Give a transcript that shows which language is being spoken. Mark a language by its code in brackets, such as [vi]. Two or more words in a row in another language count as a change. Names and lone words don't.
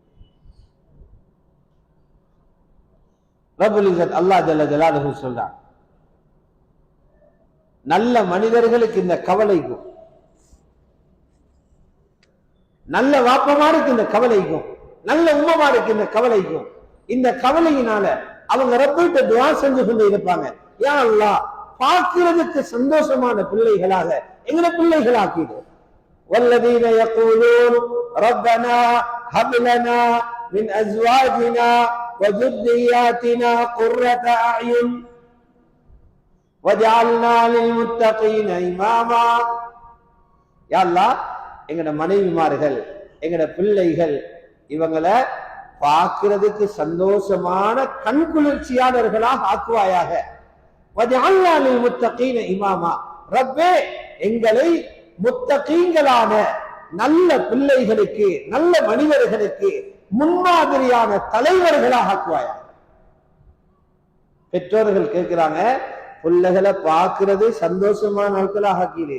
[ar] رب العزة الله جل جلاله [ta] சொல்றான், நல்ல மனிதர்களுக்கு இந்த கவலைக்கும், நல்ல வாப்பமாருக்கு இந்த கவலைக்கும், நல்ல உம்மமாருக்கு இந்த கவலைக்கும், இந்த கவலையினால அவங்க ரப்பிட்ட துஆ செஞ்சு கொண்டு இருப்பாங்க, [ar] يا الله [ta] பார்க்கிறதுக்கு சந்தோஷமான பிள்ளைகளாக எங்களை பிள்ளைகளாக்கிடு. [ar] وَالَّذِينَ يَقُولُونَ رَبَّنَا هَبْ لَنَا مِنْ أَزْوَاجِنَا وَ ذُرِّيَّاتِنَا قُرَّةَ أَعْيُنٍ وَجَعَلْنَا لِلْمُتَّقِينَ إِمَامًا. يا الله [ta] எங்கட மனைவிமார்கள் எங்கட பிள்ளைகள் இவங்களை பார்க்கிறதுக்கு சந்தோஷமான கண்குளிர்ச்சியாளர்களாக ஆக்குவாயாக. [ar] وَجَعَلْنَا لِلْمُتَّقِينَ إِمَامًا. [ta] ரப்பே எங்களை முத்தகீங்களான நல்ல பிள்ளைகளுக்கு நல்ல மனிதர்களுக்கு முன்மாதிரியான தலைவர்களாக ஆக்குவாயாக. பெற்றோர்கள் கேட்கிறாங்க, பிள்ளைகளை பார்க்கிறது சந்தோஷமான நாட்களாக ஆக்கீரு.